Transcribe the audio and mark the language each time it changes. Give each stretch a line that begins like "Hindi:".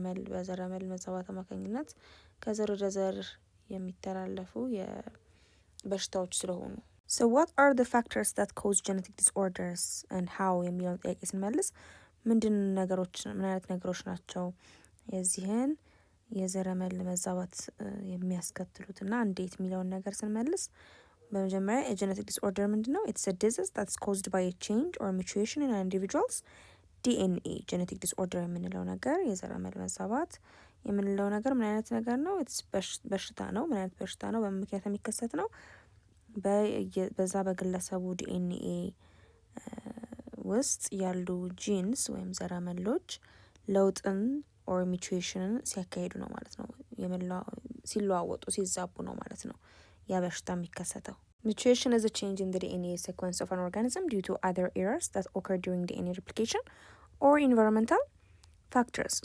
Amharic: በዘረመል መዛባት አማካኝነት ከዘር ወደ ዘር የሚተላለፉ የበሽታዎች ስለሆኑ።
English: So what are the factors that cause genetic disorders and how
Amharic: የሚለውን ጥያቄ ስንመልስ ምን አይነት ነገሮች ናቸው የዚህን የዘረመል መዛባት የሚያስከትሉትና እንዴት የሚለውን ነገር ስንመልስ በመጀመሪያ የጄኔቲክ ዲስኦርደር ምንድነው?
English: It's a disease that's caused by a change or mutation in an individual's DNA።
Amharic: ጄኔቲክ ዲስኦርደር የምንለው ነገር የዘረመል መዛባት የምንለው ነገር ምን አይነት ነገር ነው? በሽታ ነው። ምን አይነት በሽታ ነው? በምን ምክንያት የሚከሰት ነው? በዛ በግለሰቡ ዲኤንኤ ውስጥ ያሉ ጂንስ ወይም ዘረመሎች ለውጥን ኦር ሚውቴሽንን ሲያካሂዱ ነው ማለት ነው። ሲለዋወጡ ሲዛቡ ነው ማለት ነው ያ በሽታ የሚከሰተው።
English: Mutation is a change in the DNA sequence of an organism due to either errors that occur during DNA replication or environmental factors.